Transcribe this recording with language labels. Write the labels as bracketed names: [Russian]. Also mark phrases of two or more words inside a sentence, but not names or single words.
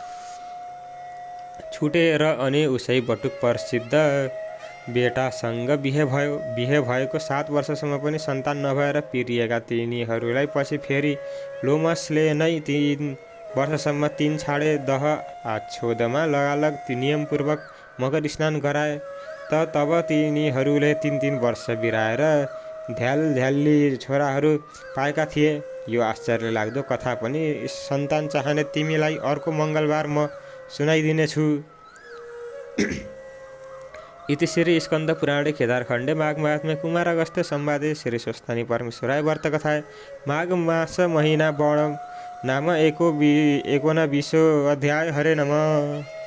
[Nepali] छुटे र अनि उसै बटुक प्रसिद्ध बेटासँग बिहे भएको 7 वर्षसम्म पनि सन्तान नभएर पिरिएका तिनीहरूलाई पछि फेरि लोमसले नै 3 वर्षसम्म 3 छाडे दह आच्छोदमा लगालग नियमपूर्वक मकर स्नान गराए त तब तिनीहरूले 3 वर्ष बिराएर ध्याल्ली छोराहरू पाएका थिए। यो आश्चर्य लाग्दो कथा पनि सन्तान चाहने तिमीलाई अर्को मङ्गलबार म सुनाइदिनेछु। [Sanskrit] इति श्री स्कन्द पुराणे केदारखण्डे माघ महात्म्ये कुमारगस्त्य संवादे श्री स्वस्थानी परमेश्वराय व्रतकथाय माघ मास महिना बण नाम 19 अध्याय। हरे नमः।